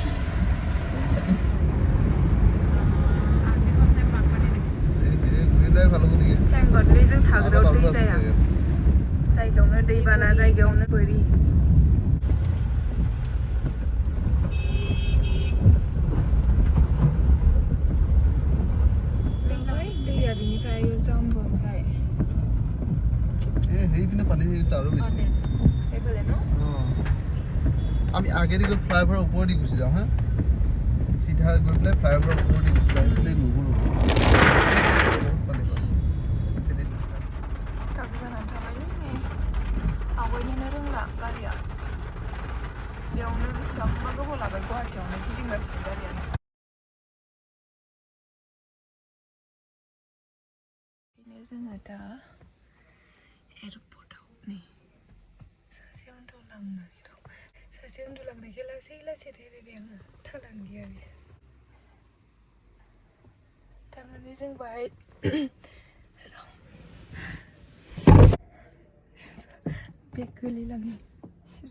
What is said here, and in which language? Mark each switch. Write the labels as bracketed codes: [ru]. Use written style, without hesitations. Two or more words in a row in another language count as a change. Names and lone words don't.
[brx] थेंगदलै जों थाग्रायाव दै जाया जायगायावनो दैबाना जायगायावनो बोरि दैया बिनिफ्राय जाम्बो ओमफ्राय [as] সেইপিনে পানী তাৰো বেছি এইফালে ন আমি আগেদি গৈ ফ্লাইঅভাৰৰ ওপৰেদি গুচি যাওঁ হা চিধা গৈ পেলাই ফ্লাইঅভাৰৰ ওপৰেদি গুচি যাওঁ এইফালে নুঘূৰো বহুত পানী পায় [brx] स्टाक जानानै थाबायलै नै आवगायनोनो रोंला गारिया बेयावनो बेसेबांबा गोबाव लाबाय गुवाहाटियावनो गिदिंगासिनो गारियानो जोङो दा एयारपर्टआव नै सासे उन्दुलांनानै दं सासे उन्दुलांनायखाय लासै लासै रायलायबाय आङो थालानो गैया बेयो थारमाने जों बाहाय बेग गोलैलाङो सिरि